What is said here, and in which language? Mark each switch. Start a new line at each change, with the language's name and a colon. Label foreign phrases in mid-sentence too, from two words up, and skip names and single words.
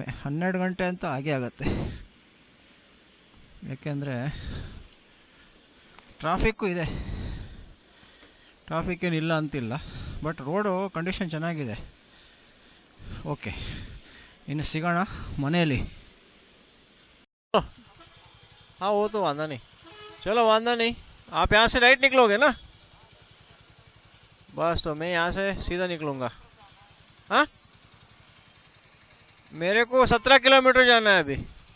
Kannada: 12 ಗಂಟೆ ಅಂತೂ ಆಗೇ ಆಗುತ್ತೆ. ಯಾಕೆಂದರೆ ಟ್ರಾಫಿಕ್ಕು ಇದೆ. ಟ್ರಾಫಿಕ್ ಏನಿಲ್ಲ ಅಂತಿಲ್ಲ,
English: but road condition
Kannada: ಚೆನ್ನಾಗಿದೆ. ಓಕೆ, ಇನ್ನು ಸಿಗೋಣ ಮನೆಯಲ್ಲಿ.
Hindi: हाँ वो तो वादा नहीं, चलो वादा नहीं. आप यहाँ से राइट निकलोगे ना? बस तो मैं यहाँ से सीधा निकलूँगा. हाँ, मेरे को 17 किलोमीटर जाना है अभी.